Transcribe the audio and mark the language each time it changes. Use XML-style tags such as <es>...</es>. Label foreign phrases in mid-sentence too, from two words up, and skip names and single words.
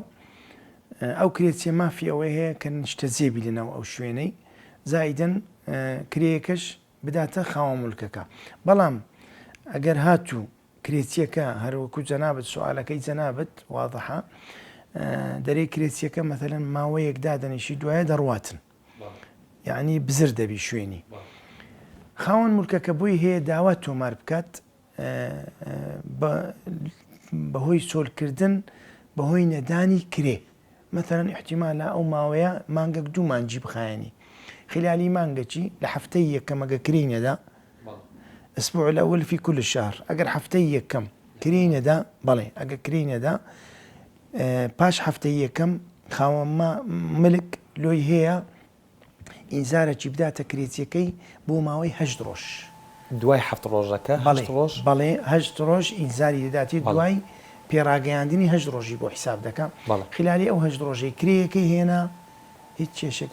<ckb>ئەو کرێچیە مافی ئەوەی هەیە کە نیشتە جێبی لەناو ئەو شوێنەی زایدەن کرێیەکەش بداتە خاوەن مڵکەکە بەڵام ئەگەر هاتوو کرێچیەکە هەروەکو جەنابەت سوالەکەی جەنابەت واضحە دەرەی کرێچیەکە مەثەلەن ماوەیەک دادەنیشی دوایە دەڕواتن یعنی بزر دەبی شوێنی خاوەن مڵکەکە بۆی هەیە داوا تۆمار بکات بەهۆی چۆلکردن بەهۆی نەدانی کرێ مەثەلەن احتیمالە ئەو ماوەیە مانگەک 2 مانجی بخایەنی خلالی مانگەچی لە هەفتەی یەکەم ئەگە کری نەدا</ckb> <ar>ئەسبوع الأول في كل الشهر</ar> <ckb>ئەگەر هەفتەی یەکەم کری نەدا بەڵێ ئەگە کری نەدا پاش هەفتەی یەکەم خاوەن ملک لۆی هەیە ئینزارێکی بداتە کرێچیەکەی بۆ ماوەی 8 ڕۆژ دوای 7 ڕۆژەکە بەڵێ 8 ڕۆژ ئینزاری دەداتی دوای پێڕاگەیاندنی 8 ڕۆژی بۆ حیساب دەکەم خلالی ئەو 8 ڕۆژەی کرێیەکەی هێنا هیچ کێشێک</ckb>